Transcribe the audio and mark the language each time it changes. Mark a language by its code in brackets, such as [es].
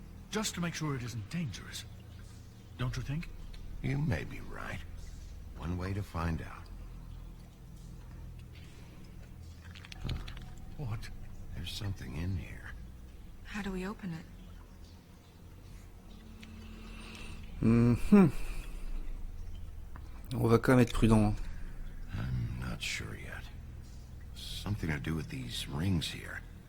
[en] Just to make sure it isn't dangerous. Don't you think? You may be right. One way to find out. What? There's something in here. How do we open it? [fr] On va quand même être prudent. [en] I'm not sure yet. Something to do with these rings here.